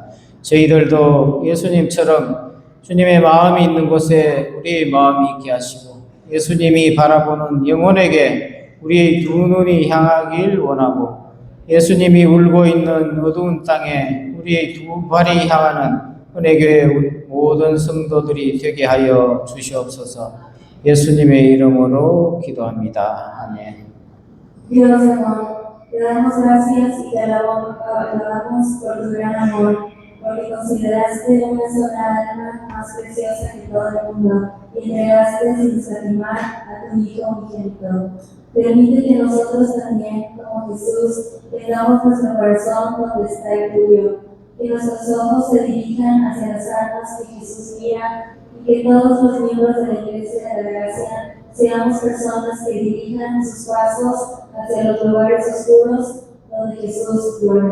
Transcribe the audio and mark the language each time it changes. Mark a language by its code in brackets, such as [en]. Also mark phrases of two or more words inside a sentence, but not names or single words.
[ko] 저희들도 예수님처럼 주님의 마음이 있는 곳에 우리의 마음이 있게 하시고 예수님이 바라보는 영혼에게 우리의 두 눈이 향하길 원하고 예수님이 울고 있는 어두운 땅에 우리의 두 발이 향하는 은혜교회 모든 성도들이 되게 하여 주시옵소서. 예수님의 이름으로 기도합니다. 아멘. [es] Dios amor, te damos gracias y te alabamos por tu gran amor, porque consideraste una sola alma más preciosa que todo el mundo y entregaste sin escatimar a tu Hijo unigénito. Permite que nosotros también, como Jesús, tengamos nuestro corazón donde está el tuyo, que nuestros ojos se dirijan hacia las almas que Jesús mira y que todos los miembros de la Iglesia de la Gracia seamos personas que dirijan sus pasos hacia los lugares oscuros donde Jesús mora.